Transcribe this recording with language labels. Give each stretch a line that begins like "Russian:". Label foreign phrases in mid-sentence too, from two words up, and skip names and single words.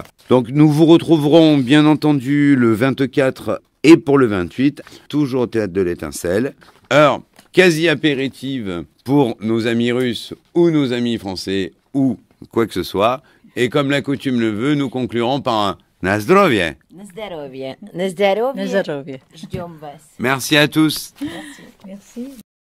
French: Donc nous vous retrouverons bien entendu le 24 et pour le 28, toujours au Théâtre de l'Étincelle. Heure quasi apéritive pour nos amis russes ou nos amis français ou quoi que ce soit. Et comme la coutume le veut, nous conclurons par un
Polish: Na zdrowie. Na zdrowie. Na zdrowie. Na zdrowie.
Russian: Ждем вас.
French: Merci à tous. Merci.